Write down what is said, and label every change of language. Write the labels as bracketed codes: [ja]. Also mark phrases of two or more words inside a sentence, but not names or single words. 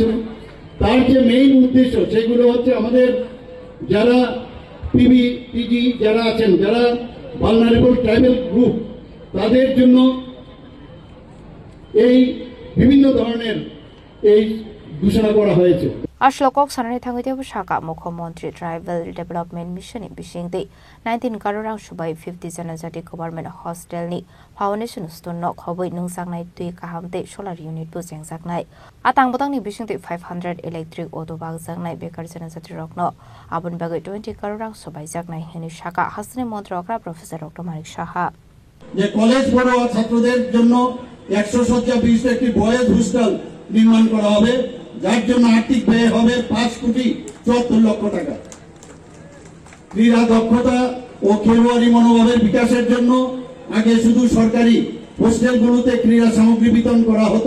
[bn] তার যে মেইন উদ্দেশ্য সেগুলো হচ্ছে আমাদের যারা PBTG যারা আছেন, যারা [en] vulnerable tribal group, [bn] তাদের জন্য এই বিভিন্ন ধরনের এই ঘোষণা করা হয়েছে। [trp] Ashlokok Sanani Tangitib Shaka Mukhomontri [en] Tribal Development Mission [trp] Bishingdi 19 Karurang Shubai 50 Janajati [en] Government Hostel [trp] Ni Foundation Stonok Hoboi Nungsangnai Tui Kahamte [en] Solar Unit [trp] Buzang Zagnai Atang Botang Ni Bishingdi 500 [en] Electric Auto [trp] Bag Zagnai Bekar Janajati Rokno Abun Bagai 20 Karurang Shubai Zagnai Heni Shaka Hasne Montrokra Professor Dr. Marik Shaha [bn] যে কলেজ পড়ুয়া ছাত্রদের জন্য 100 শয্যা বিশিষ্ট একটি [en] boys hostel [bn] নির্মাণ করা হবে, যার জন্য আর্থিক ব্যয় হবে 5,74 লক্ষ টাকা। ক্রীড়া দক্ষতা ও খেলোয়াড়ি মনোভাবের বিকাশের জন্য আগে শুধু সরকারি হোস্টেলগুলোতে ক্রীড়া সামগ্রী বিতরণ করা হতো।